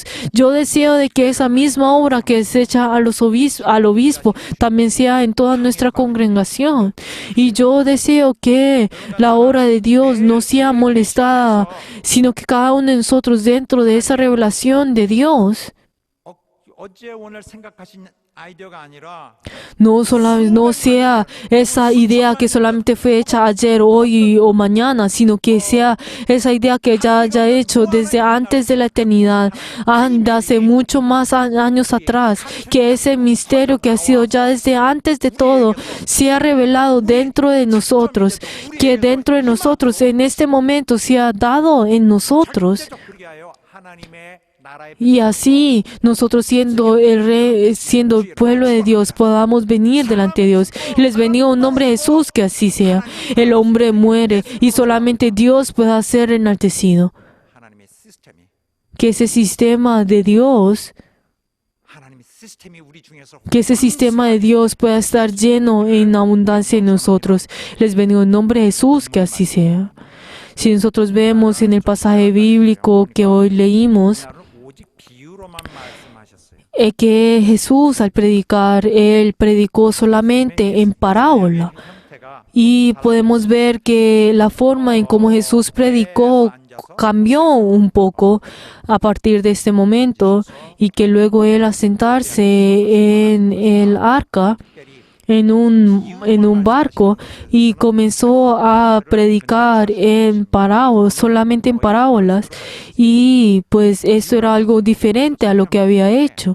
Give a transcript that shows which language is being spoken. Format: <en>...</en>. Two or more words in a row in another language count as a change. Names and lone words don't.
<es>Yo deseo de que esa misma obra que es hecha al obispo también sea en toda nuestra congregación. Y yo deseo que la obra de Dios no sea molestada, sino que cada uno de nosotros dentro de esa revelación de Dios</es> <ko>어제 오늘 생각하신 아이디어가 아니라</ko> <es>no sea esa idea que solamente fue hecha ayer, hoy o mañana, sino que sea esa idea que ya haya hecho desde antes de la eternidad, de hace mucho más años atrás, que ese misterio que ha sido ya desde antes de todo sea revelado dentro de nosotros, que dentro de nosotros en este momento sea dado en nosotros.</es> <ko>절대적 불가하여 하나님의 나라의</ko> <es>Y así nosotros siendo el pueblo de Dios podamos venir delante de Dios. Y les bendigo en nombre de Jesús que así sea. El hombre muere y solamente Dios pueda ser enaltecido.</es> <ko>하나님의 시스템이</ko> <es>Que ese sistema de Dios,</es> <ko>하나님의 시스템이 우리 중에서</ko> <es>que ese sistema de Dios pueda estar lleno en abundancia en nosotros. Les bendigo en nombre de Jesús que así sea. Si nosotros vemos en el pasaje bíblico que hoy leímos,</es> <ko>오직 비유로만 말씀하셨어요.</ko> <es>que Jesús al predicar, Él predicó solamente en parábola.</es> <ko>형태가</ko> <es>Y podemos ver que la forma en cómo Jesús predicó cambió un poco a partir de este momento y que luego Él al sentarse en el arca, en un barco, y comenzó a predicar en parábolas, solamente en parábolas, y pues esto era algo diferente a lo que había hecho.</es>